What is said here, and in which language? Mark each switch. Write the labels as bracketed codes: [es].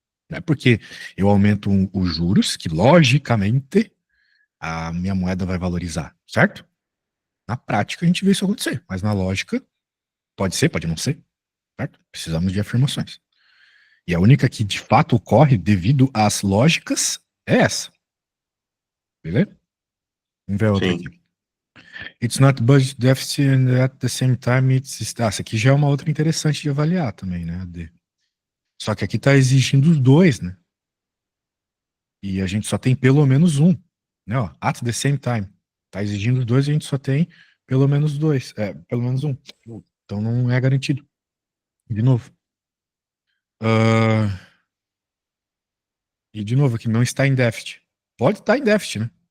[pt] Não é porque eu aumento os juros que, logicamente, a minha moeda vai valorizar, certo? Na prática, a gente vê isso acontecer, mas na lógica, pode ser, pode não ser, certo? Precisamos de afirmações. E a única que de fato ocorre devido às lógicas é essa, beleza? Vamos ver a outra sim. aqui. [en] It's not budget deficit and at the same time it's... [pt] Ah, essa aqui já é uma outra interessante de avaliar também, né, AD? Só que aqui está exigindo os dois, né? E a gente só tem pelo menos um, né? Ó, [en] at the same time. [pt] Está exigindo os dois e a gente só tem pelo menos dois, pelo menos um. Então não é garantido. De novo. Ah, e de novo aqui, não está em déficit. Pode estar em déficit, né?